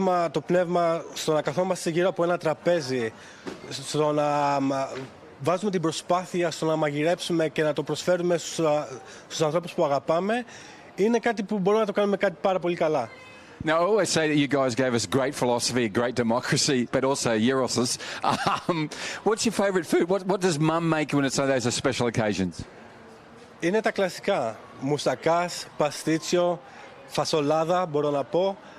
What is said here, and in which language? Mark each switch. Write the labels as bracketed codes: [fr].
[el] Το πνεύμα στο να καθόμαστε γύρω από ένα τραπέζι, στο να βάζουμε την προσπάθεια στο να μαγειρέψουμε και να το προσφέρουμε στους ανθρώπους που αγαπάμε, είναι κάτι που μπορούμε να το κάνουμε κάτι πάρα πολύ καλά. [en] Now, I always say that you guys gave us great philosophy, great democracy, but also Euroses. What's your favourite food? What does Mum make when it's one of those special occasions? [el] Είναι τα κλασικά. Μουστακάς, παστίτσιο, φασολάδα, μπορώ να πω.